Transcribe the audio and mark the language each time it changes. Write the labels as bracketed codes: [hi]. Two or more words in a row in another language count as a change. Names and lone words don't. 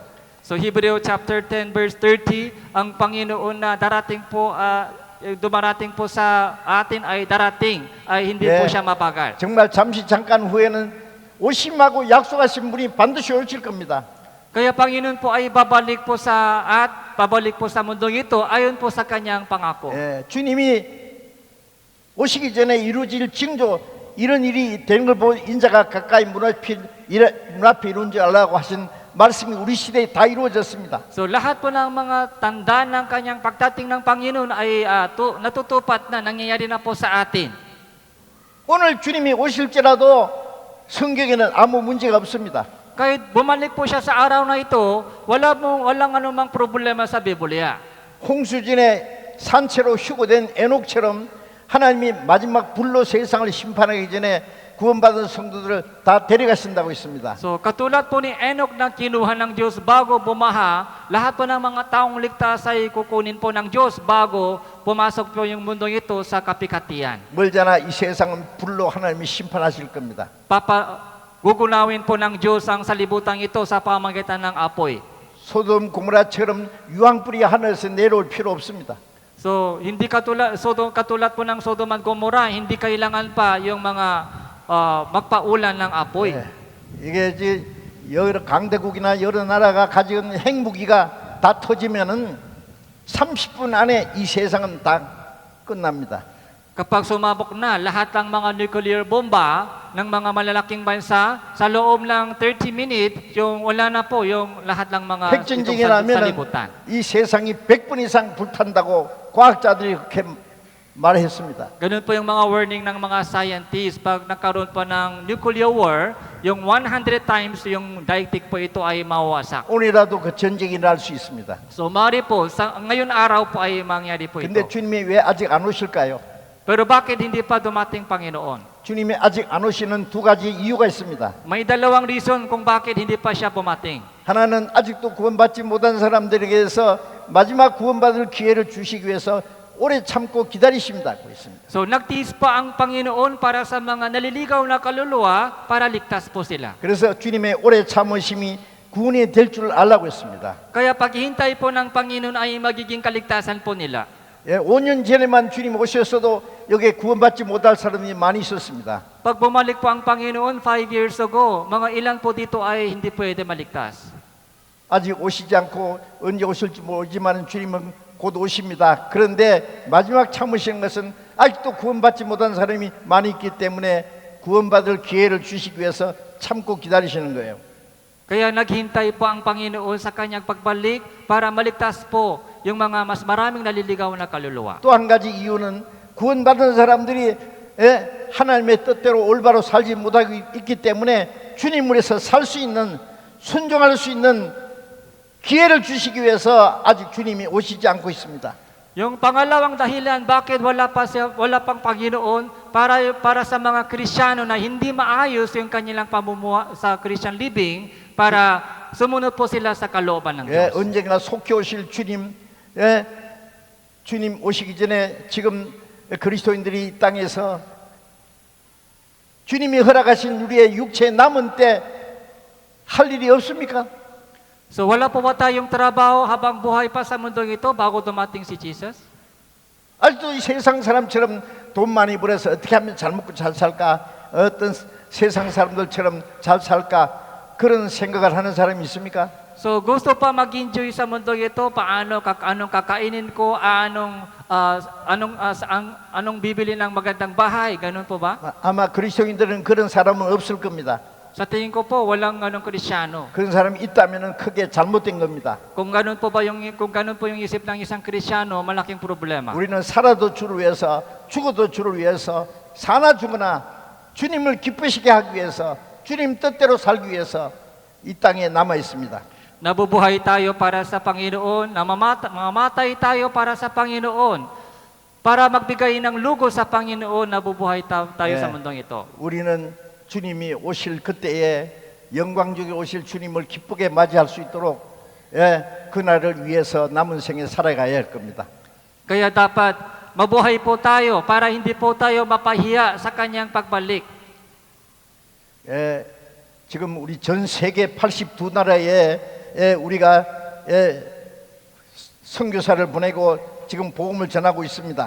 [tl] So Hebreo chapter 10 verse 30, ang Panginoon na dumarating po sa atin ay darating, ay hindi po siya mabagal. [ko] 정말 잠시 잠깐 후에는 오심하고 약속하신 분이 반드시 오실 겁니다. [tl] Kaya Panginoon po ay babalik po sa mundong ito ayon po sa kanyang pangako. [ko] 주님이 오시기 전에 이루어질 징조 이런 일이 되는 걸 보고 인자가 가까이 문 앞에 이룬 줄 알라고 하신 말씀이 우리 시대에 다 이루어졌습니다. [tl] So lahat po ng mga tanda ng kanyang pagdating ng Panginoon ay natutupad na, nangyayari na po sa atin. [ko] 오늘 주님이 오실지라도 성경에는 아무 문제가 없습니다. [tl] Kahit bumalik po siya sa araw na ito, walang anumang problema sa Biblia. [ko] 홍수진의 산채로 휴거된 에녹처럼 하나님이 마지막 불로 세상을 심판하기 전에 구원받은 성도들을 다 데려가신다고 있습니다. [tl] So katulad po ni Enoch na kinuha ng Diyos bago bumaha, lahat po ng mga taong ligtas ay kukunin po ng Diyos bago pumasok po yung mundong ito sa kapikatian. [ko] 멀잖아 이 세상은 불로 하나님이 심판하실 겁니다. [tl] Gugunawin po ng Diyos ang salibutang ito sa pamamagitan ng apoy. [ko] 소돔 고모라처럼 유황불이 하늘에서 내려올 필요 없습니다. [tl] So hindi katulad po ng Sodom at Gomorrah, hindi kailangan pa yung mga magpaulan ng apoy. [ko] 이게 이제 여러 강대국이나 여러 나라가 가진 핵무기가 다 터지면은 30분 안에 이 세상은 다 끝납니다. [tl] Kapag sumabog na lahat ng mga nuclear bomba ng mga malalaking bansa, sa loob ng 30 minutes, wala na po yung lahat ng mga [ko] 핵전쟁이라면 [tl] salibutan. [ko] 이 세상이 100분 이상 불탄다고 과학자들이 그렇게 말했습니다. [tl] Ganun po yung mga warning ng mga scientists. Pag nagkaroon po ng [en] nuclear war, [tl] yung 100 times yung daigdig po ito ay mawawasak. [ko] 오늘이라도 그 전쟁이 날 수 있습니다. [tl] So mari po, ngayon araw po ay mangyari po ito. [ko] 근데 주님이 왜 아직 안 오실까요? [tl] Pero bakit hindi pa dumating Panginoon? [ko] 주님이 아직 안 오시는 두 가지 이유가 있습니다. [tl] May dalawang reason kung bakit hindi pa siya bumating. [ko] 하나는 아직도 구원받지 못한 사람들에게서 마지막 구원받을 기회를 주시기 위해서 오래 참고 기다리신다고 했습니다. [tl] So nagtiis pa ang Panginoon para sa mga naliligaw na kaluluwa para ligtas po sila. [ko] 그래서 주님의 오래 참으심이 구원이 될 줄 알라고 했습니다. [tl] Kaya paghihintay po ng Panginoon ay magiging kaligtasan po nila. [ko] 5년 전에만 주님 오셨어도 여기에 구원받지 못할 사람이 많이 있었습니다. [tl] Pag bumalik po ang Panginoon 5 [en] years ago, [tl] mga ilan po dito ay hindi pwede maligtas. [ko] 아직 오시지 않고 언제 오실지 모르지만 주님은 곧 오십니다. 그런데 마지막 참으시는 것은 아직도 구원받지 못한 사람이 많이 있기 때문에 구원받을 기회를 주시기 위해서 참고 기다리시는 거예요. [tl] Kaya naghintay po ang Panginoon sa kanyang pagbalik para maligtas po yung mga mas maraming naliligaw na kaluluwa. [ko] 또 한 가지 이유는 구원받은 사람들이 하나님의 뜻대로 올바로 살지 못하고 있기 때문에 주님을 위해서 살 수 있는 순종할 수 있는 기회를 주시기 위해서 아직 주님이 오시지 않고 있습니다. [tl] Yung pangalawang dahilan bakit wala pang Panginoon para sa mga Kristiyano na hindi maayos yung kanilang pamumuhay sa [en] Christian living [tl] para sumunod po sila sa kalooban ng Diyos. [ko] 언젠가 속히 오실 주님, 주님 오시기 전에 지금 그리스도인들이 이 땅에서 주님이 허락하신 우리의 육체 남은 때 할 일이 없습니까? [tl] So wala po ba tayong trabaho habang buhay pa sa mundong ito bago dumating si Jesus? [ko] 아직도 이 세상 사람처럼 돈 많이 벌어서 어떻게 하면 잘 먹고 잘 살까? 어떤 세상 사람들처럼 잘 살까? 그런 생각을 하는 사람이 있습니까? [tl] So gusto pa mag-enjoy sa mundo ito, anong kakainin ko, anong bibili ng magandang bahay, ganun po ba? [ko] 아마 그리스도인들은 그런 사람은 없을 겁니다. [tl] Sa tingin ko po, walang Kristyano. [ko] 그런 사람이 있다면 크게 잘못된 겁니다. [tl] Kung ganun po yung isip ng isang Kristyano, malaking problema. [ko] 우리는 살아도 주를 위해서, 죽어도 주를 위해서, 사나 죽으나 주님을 기쁘시게 하기 위해서, 주님 뜻대로 살기 위해서 이 땅에 남아 있습니다. [tl] Nabubuhay tayo para sa Panginoon, mamamatay tayo para sa Panginoon, para magbigay ng lugos sa Panginoon, nabubuhay tayo sa mundong ito. [ko] 우리는 주님이 오실 그때에 영광중에 오실 주님을 기쁘게 맞이할 수 있도록 그날을 위해서 남은 생에 살아가야 할 겁니다. [tl] Kaya dapat mabuhay po tayo para hindi po tayo mapahiya sa kanyang pagbalik. [ko] 지금 우리 전 세계 82나라에 우리가 선교사를 보내고 지금 복음을 전하고 있습니다.